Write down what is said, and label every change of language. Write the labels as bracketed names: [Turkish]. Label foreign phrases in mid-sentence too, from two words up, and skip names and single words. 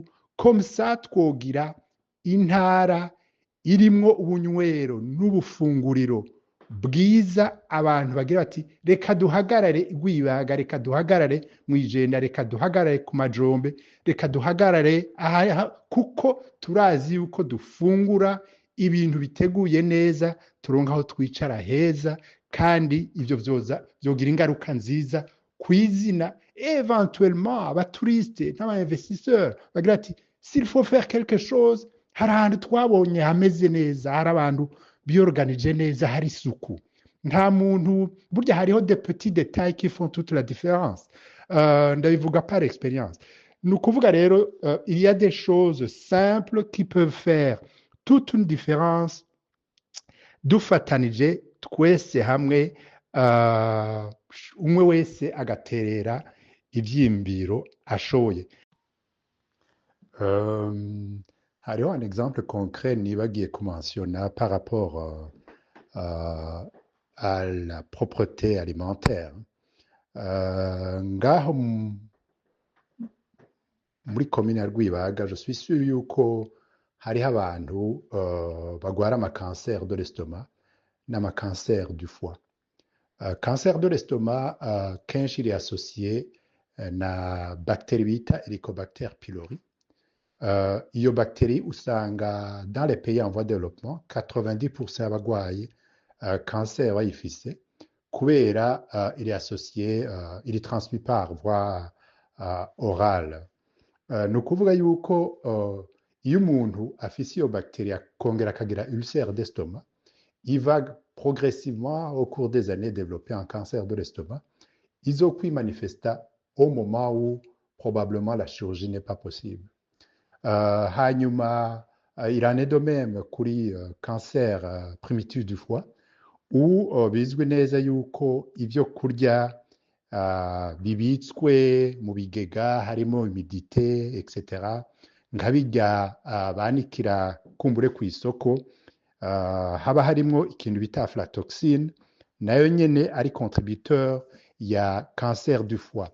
[French] Comme ça [Rundi] twogira intara irimwo ubunywero n'ubufunguriro bwiza abantu bagira bati reka duhagarare Rwibaga, reka duhagarare Mwijenda, reka duhagarare ku Majombe, reka duhagarare kuko turazi yuko dufungura ibintu biteguye neza, turonka aho twicara heza, kandi ivyo vyogira ingaruka nziza kw'izina éventuellement abaturiste n'aba-investisseurs bagira ati [French] s'il faut faire quelque chose, [Rundi] hari ahantu twabonye hameze neza, hari abantu biorganije neza, hari isuku. Nta muntu burya hariho [French] des petits détails qui font toute la différence. [Rundi] Ndabivuga [French] par expérience. [Rundi] Ni ukuvuga rero [French] il y a des choses simples qui peuvent faire toute une différence [Rundi] dufatanije twese hamwe, umwe wese agaterera ivyimbiro ashoboye. [French] Hariho un exemple concret [Rundi] nibagiye kumensiona [French] par rapport à la propreté alimentaire. [Rundi] Ngaho muri commune ya Rwibaga, [French] je suis sûr [Rundi] yuko hariho abantu bagwara amacancer [French] de l'estomac n'amacancer du foie. Cancer de l'estomac [Rundi] kenshi iri associé na bactérie bita Helicobacter pylori. Iyo bactérie usanga [French] dans les pays en voie de développement 90% [Rundi] y'abagwayi cancer bayifise kubera [French] il est associé, il est transmis par voie orale. [Rundi] Ni ukuvuga yuko iyo umuntu afise iyo bactérie akongera akagira [French] ulcère d'estomac, il va progressivement au cours des années développer un cancer de l'estomac. Izokwimanifesta au moment où probablement la chirurgie n'est pas possible. [Rundi] Hanyuma [French] il en est de même [Rundi] kuri [French] cancer primitif du foie, [Rundi] où bizwi neza yuko ivyo kurya bibitswe mu bigega harimo [French] humidité etc. [Rundi] nka birya banikira kumbure ku isoko, haba harimo ikintu bita aflatoxine, nayo nyene ari contributeur ya [French] cancer du foie.